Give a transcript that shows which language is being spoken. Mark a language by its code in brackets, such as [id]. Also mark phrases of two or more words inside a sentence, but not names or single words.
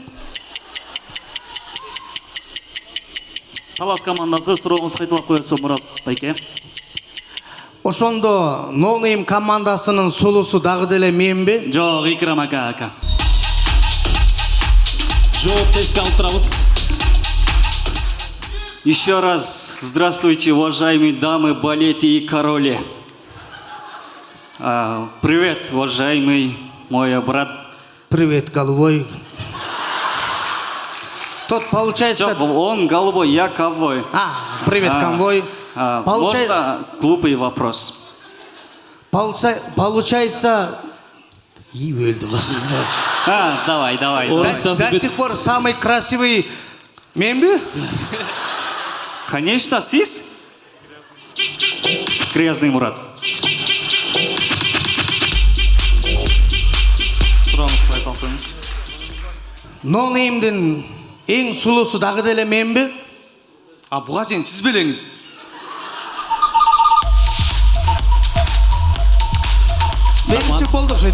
[ky] Талас командасы сурооңузду кайталап коесузбу, Мурат байке? Ошондо No Name командасынын сулусу дагы деле менби? Жок, Икрам ака. Жооп эске алып турабыз. [ru] Еще раз здравствуйте, уважаемые дамы, балеты и короли. Привет, уважаемый мой брат. Привет, голубой. Тот получается... Он голубой, я ковбой. Привет, конвой. Можно глупый вопрос? Получается... Давай. До сих пор самый красивый мемби? Конечно, сис. Грязный Мурат. [ky] Сурооңузду айтып коюңуз. No Name'дин эң сулусу дагы деле менби? Буга чейин сиз белеңиз. Менчи болду окшойт,